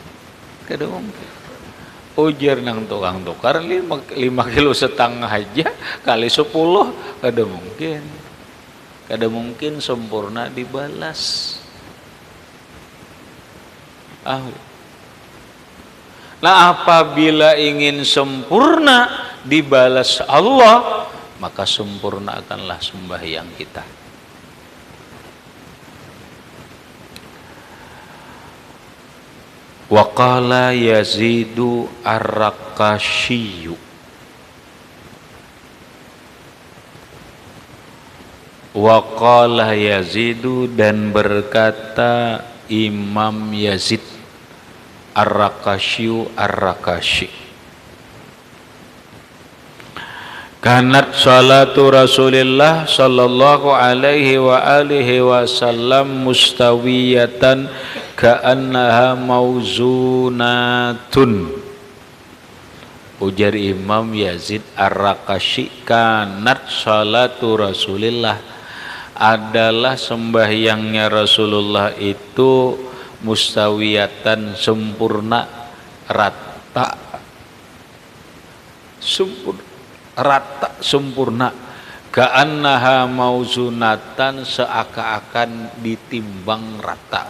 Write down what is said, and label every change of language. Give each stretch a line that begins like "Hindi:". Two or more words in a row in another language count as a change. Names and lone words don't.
Banjar: Ujar nang tukang tukar 5,5 kilo aja kali 10 kada mungkin sempurna dibalas.
Indonesian: Nah, apabila ingin sempurna dibalas Allah, maka sempurnakanlah sembahyang kita.
Arabic: وقال يزيد الرقاشي وقال يزيد
Indonesian: dan berkata Imam Yazid
Arabic: Ar-Raqashiyyu Ar-Raqashi كانت صلاة رسول الله صلى الله عليه وعلى آله وسلم مستوية كأنها موزونة.
Indonesian: Ujar Imam Yazid Ar-Raqashi,
Arabic: كانت صلاة رسول الله
Indonesian: adalah sembahyangnya Rasulullah itu mustawiyatan sempurna, rata sempurna
Arabic: كأنها موزونة
Indonesian: seakan-akan ditimbang rata.